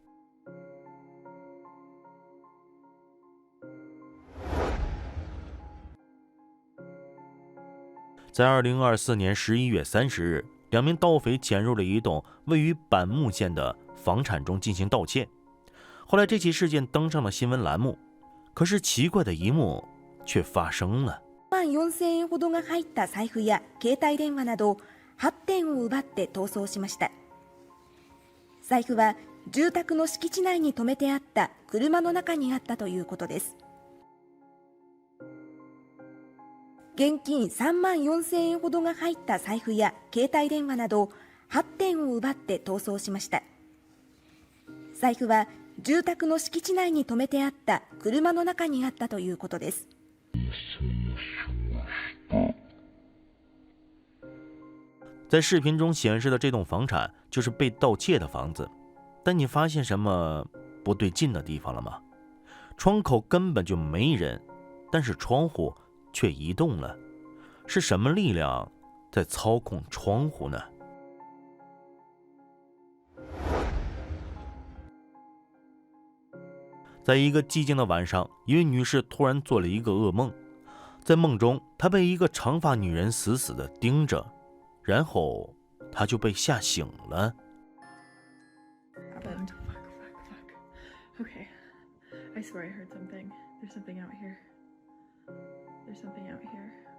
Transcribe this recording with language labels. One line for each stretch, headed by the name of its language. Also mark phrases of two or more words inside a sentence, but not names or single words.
Chinese: 在2024年11月30日，2名盗匪潜入了一栋位于板木县的房产中进行盗窃。后来这起事件登上了新闻栏目，可是奇怪的一幕却发生了。
Japanese: 4000 円ほどが入った財布や携帯電話など8点を奪って逃走しました。財布は住宅の敷地内に止めてあった車の中にあったということです。現金3万4000円ほどが入った財布や携帯電話など8点を奪って逃走しました。財布は住宅の敷地内に止めてあった車の中にあったということです。
Chinese: 在视频中显示的这栋房产就是被盗窃的房子，但你发现什么不对劲的地方了吗？窗口根本就没人，但是窗户却移动了，是什么力量在操控窗户呢？在一个寂静的晚上，一位女士突然做了一个噩梦，在梦中，她被一个长发女人死死地盯着，然后她就被吓醒了。
English: Okay. I swear I heard something. There's something out here. There's something out here.